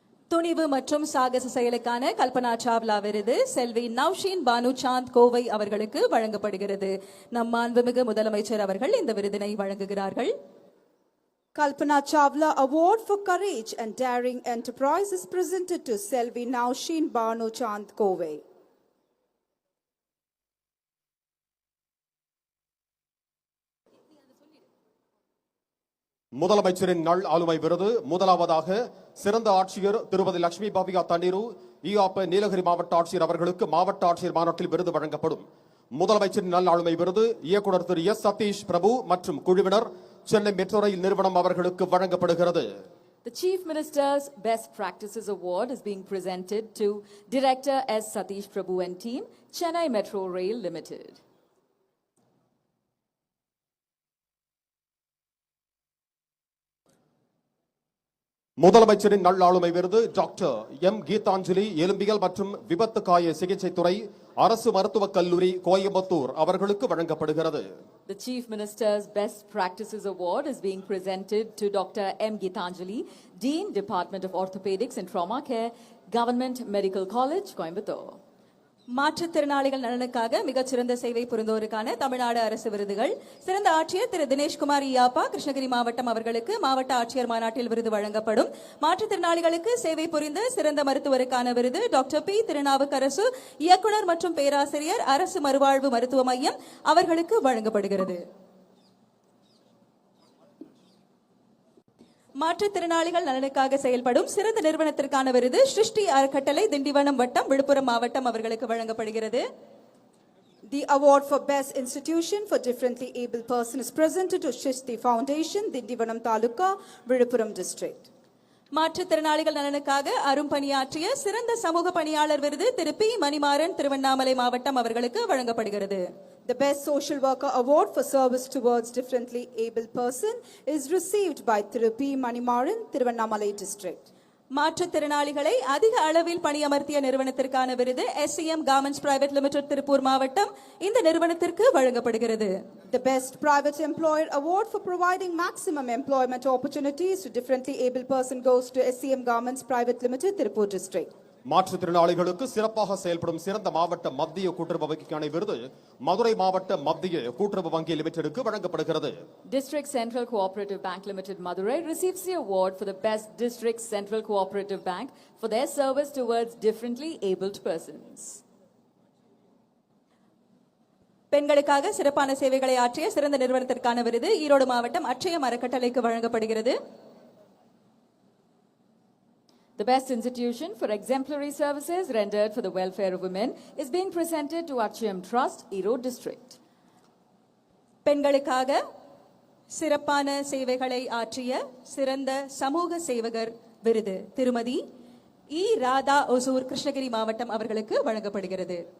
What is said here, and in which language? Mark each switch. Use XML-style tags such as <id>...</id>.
<ta>துணிவு மற்றும் சாகச செயலுக்கான கல்பனா சாவ்லா விருது செல்வி நவ்ஷீன் பானு சாந்த் கோவை அவர்களுக்கு வழங்கப்படுகிறது. நம் மாண்புமிகு முதலமைச்சர் அவர்கள் இந்த விருதினை வழங்குகிறார்கள்.</ta> <en>Kalpana Chawla Award for Courage and Daring Enterprise is presented to Selvi Navsheen Banu Chand Kove.</en> <ta>முதலமைச்சரின் நல் ஆளுமை விருது முதலாவதாக சிறந்த ஆட்சியர் திருமதி லட்சுமி பாபிகா தண்ணீரு ஈஆப்ப நீலகிரி மாவட்ட ஆட்சியர் அவர்களுக்கு மாவட்ட ஆட்சியர் மாநாட்டில் விருது வழங்கப்படும். முதலமைச்சரின் நல் ஆளுமை விருது இயக்குனர் திரு எஸ் சதீஷ் பிரபு மற்றும் குழுவினர் சென்னை மெட்ரோ ரயில் நிறுவனம் அவர்களுக்கு வழங்கப்படுகிறது.</ta> <en>The Chief Minister's Best Practices Award is being presented to Director S. Satish Prabhu and team, Chennai Metro Rail Limited.</en> <ta>முதலமைச்சரின் நல்லாளுமை விருது டாக்டர் எம் கீதாஞ்சலி எலும்பியல் மற்றும் விபத்து காய சிகிச்சை துறை அரசு மருத்துவக் கல்லூரி கோயம்புத்தூர் அவர்களுக்கு வழங்கப்படுகிறது.</ta> <en>The Chief Minister's Best Practices Award is being presented to Dr. M. Geetanjali, Dean, Department of Orthopedics and Trauma Care, Government Medical College, Coimbatore.</en> <ta>மாற்றுத்திறனாளிகள் நலனுக்காக மிகச்சிறந்த சேவை புரிந்தோருக்கான தமிழ்நாடு அரசு விருதுகள் சிறந்த ஆட்சியர் திரு தினேஷ்குமார் ஈயாப்பா கிருஷ்ணகிரி மாவட்டம் அவர்களுக்கு மாவட்ட ஆட்சியர் மாநாட்டில் விருது வழங்கப்படும். மாற்றுத்திறனாளிகளுக்கு சேவை புரிந்த சிறந்த மருத்துவருக்கான விருது டாக்டர் பி திருநாவுக்கரசு இயக்குனர் மற்றும் பேராசிரியர் அரசு மறுவாழ்வு மருத்துவ மையம் அவர்களுக்கு வழங்கப்படுகிறது. மாற்றுத்திறனாளிகள் நலனுக்காக செயல்படும் சிறந்த நிறுவனத்திற்கான விருது சிருஷ்டி அறக்கட்டளை திண்டிவனம் வட்டம் விழுப்புரம் மாவட்டம் அவர்களுக்கு வழங்கப்படுகிறது.</ta> <en>The award for Best Institution for Differently Able Person is presented to Shishti Foundation, Dindivanam Taluka, Viluppuram District.</en> <ta>மாற்றுத்திறனாளிகள் நலனுக்காக அரும்பணியாற்றிய சிறந்த சமூக பணியாளர் விருது திரு பி மணிமாறன் திருவண்ணாமலை மாவட்டம் அவர்களுக்கு வழங்கப்படுகிறது.</ta> <en>The Best Social Worker Award for Service Towards Differently Able Person is received by Thiru P. Manimaran, Thiruvannamalai District.</en> <ta>மாற்றுத்திறனாளிகளை அதிக அளவில் பணியமர்த்திய நிறுவனத்திற்கான விருது SCM Garments Private Limited Tiruppur மாவட்டம் இந்த நிறுவனத்திற்கு வழங்கப்படுகிறது.</ta> <en>The Best Private Employer Award for providing maximum employment opportunities to differently able person goes to SCM Garments Private Limited, Tirupur District.</en> <ta>மாற்றுத்திறனாளிகளுக்கு சிறப்பாக செயல்படும் சிறந்த மாவட்ட மத்திய கூட்டுறவு வங்கிக்கான விருது மதுரை மாவட்ட மத்திய கூட்டுறவு வங்கி லிமிடெடுக்கு வழங்கப்படுகிறது.</ta> <en>District Central Cooperative Bank Limited Madurai receives the award for the best District Central Cooperative Bank for their service towards differently abled persons.</en> <ta>பெண்களுக்காக சிறப்பான சேவைகளை ஆற்றிய சிறந்த நிறுவனத்திற்கான விருது ஈரோடு மாவட்டம் அட்சயம் அறக்கட்டளைக்கு வழங்கப்படுகிறது.</ta> <en>The best institution for exemplary services rendered for the welfare of women is being presented to Achayam Trust, Erode District.</en> <ta>பெண்களுக்காக சிறப்பான சேவைகளை ஆற்றிய சிறந்த சமூக சேவகர் விருது திருமதி இ ராதா ஒசூர் கிருஷ்ணகிரி மாவட்டம் அவர்களுக்கு வழங்கப்படுகிறது.</ta>